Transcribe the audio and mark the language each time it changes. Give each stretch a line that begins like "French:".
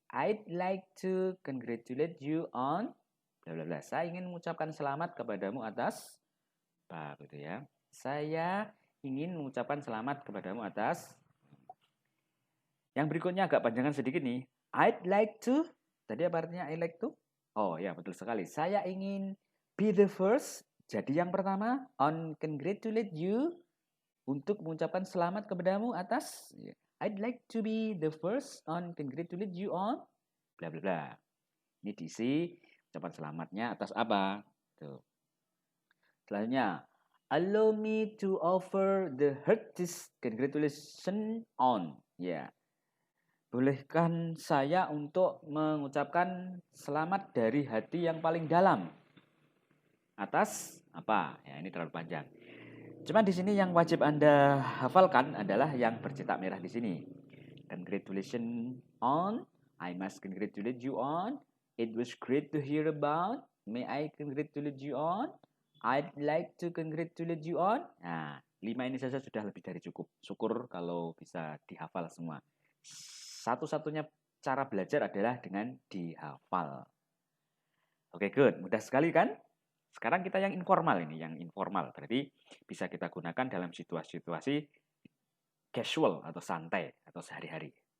English: I'd like to congratulate you on bla bla bla.
Indonesian: Saya ingin mengucapkan selamat kepadamu atas apa gitu ya. Saya ingin mengucapkan selamat kepadamu atas. Yang berikutnya agak panjangan sedikit nih.
English: I'd like to.
Indonesian: Tadi apa artinya
English: I'd like to?
Indonesian: Oh ya, betul sekali. Saya ingin
English: be the first,
Indonesian: jadi yang pertama,
English: on congratulate you,
Indonesian: untuk mengucapkan selamat kepadamu atas.
English: I'd like to be the first on congratulate you on bla bla bla.
Indonesian: Ini diisi ucapan selamatnya atas apa? Tuh.
English: Selanjutnya, allow me to offer the heartiest congratulations on. Ya.
Indonesian: Bolehkan saya untuk mengucapkan selamat dari hati yang paling dalam atas apa? Ya, ini terlalu panjang. Cuma di sini yang wajib Anda hafalkan adalah yang bercetak merah di sini.
English: Congratulations on, I must congratulate you on. It was great to hear about. May I congratulate you on? I'd like to congratulate you on.
Indonesian: Nah, 5 ini saja sudah lebih dari cukup. Syukur kalau bisa dihafal semua. Satu-satunya cara belajar adalah dengan dihafal. Oke,
English: good.
Indonesian: Mudah sekali kan? Sekarang kita yang informal ini, yang informal. Berarti bisa kita gunakan dalam situasi-situasi casual atau santai atau sehari-hari.